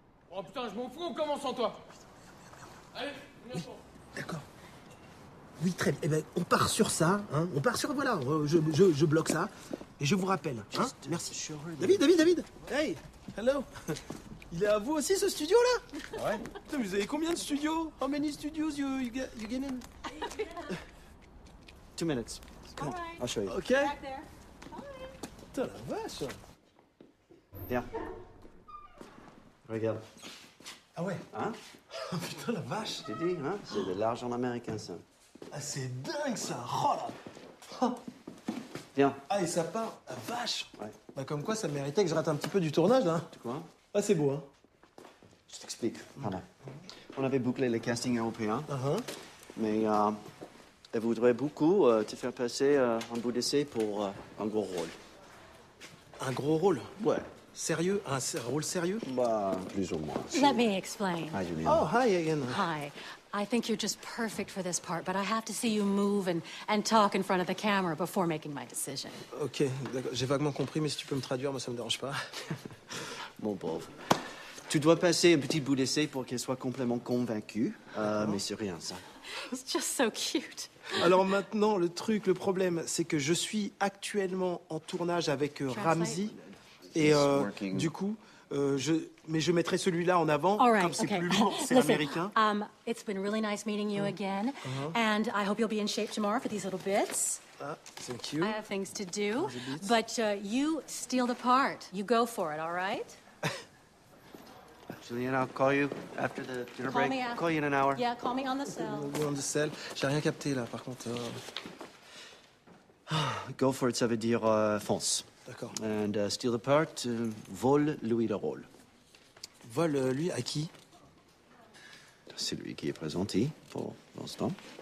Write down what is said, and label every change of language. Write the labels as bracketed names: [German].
[French] Oh putain, je m'en fous, on commence sans toi. Allez, viens pour. D'accord. Oui, très bien. Eh ben, on part sur ça, hein. On part sur, voilà, je bloque ça. Et je vous rappelle, hein. Merci. David. [English] Hey, hello. [French] Il est à vous aussi, ce studio-là? Ouais. Putain, mais vous avez combien de studios? [English] How many studios you get in? 2 minutes. Come on, I'll show you. [French] Ok. Putain, la vache. Viens. Regarde. Ah ouais? Hein? Oh putain, la vache. Je t'ai dit, hein? C'est de l'argent américain, ça. Ah, c'est dingue, ça. Oh là. Oh. Viens. Ah, et ça part. La vache. Ouais. Bah, comme quoi, ça méritait que je rate un petit peu du tournage, là. Tu crois? Ah, c'est beau, hein. Je t'explique. Voilà. On avait bouclé les castings européens. Mais elle voudrait beaucoup te faire passer en bout d'essai pour un gros rôle. Un gros rôle? Ouais. Sérieux? Un rôle sérieux? Bah, plus ou moins. [English] Let me explain. Hi, Julian. Oh, hi again. Hi. I think you're just perfect for this part, but I have to see you move and talk in front of the camera before making my decision. [French] Ok, d'accord. J'ai vaguement compris, mais si tu peux me traduire, moi, ça me dérange pas. Mon pauvre. Tu dois passer un petit bout d'essai pour qu'elle soit complètement convaincue, mais c'est rien, ça. [English] He's just so cute. [French] Alors maintenant, le problème, c'est que je suis actuellement en tournage avec Ramsey. Et du coup, je mettrai celui-là en avant, [English] All right, [French] comme c'est [English] okay. [French] plus lourd, c'est [English] Listen, [French] américain. [English] It's been really nice meeting you again, and I hope you'll be in shape tomorrow for these little bits. Ah, thank you. I have things to do, but you steal the part. You go for it, all right? Julian, I'll call you after the dinner break. I'll call you in an hour. Yeah, call me on the cell. On the cell. [French] J'ai rien capté, là, par contre. [English] Go for it, [French] ça veut dire fonce. D'accord. [English] And steal the part, [French] vole Louis le rôle. Vole, lui, à qui? C'est lui qui est présenté pour l'instant.